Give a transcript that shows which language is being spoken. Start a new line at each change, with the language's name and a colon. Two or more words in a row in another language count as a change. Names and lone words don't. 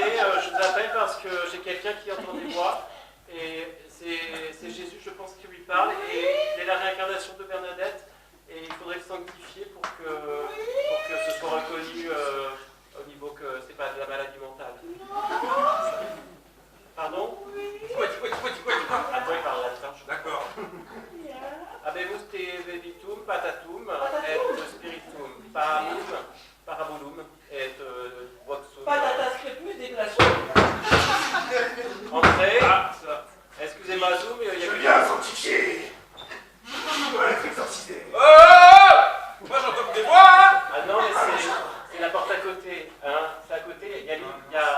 French: Je vous appelle parce que j'ai quelqu'un qui entend des voix. Et c'est Jésus, je pense, qui lui parle. Et il est la réincarnation de Bernadette. Et il faudrait le sanctifier pour que ce soit reconnu au niveau que c'est pas de la maladie mentale. Pardon? Dis-moi. Attends, il parle latin. D'accord.
Latin: Habemus te bebitum patatum et spiritum paramum parabolum et voxum.
French: Patatas crépus dégueulasse. Entrez. Ah, ça. Excusez-moi, Zoom, il y a Je que viens sanctifier. Je dois être exorcisé. Moi, j'entends des voix, hein. Ah non, mais c'est la porte à côté. Hein. C'est à côté, il y a...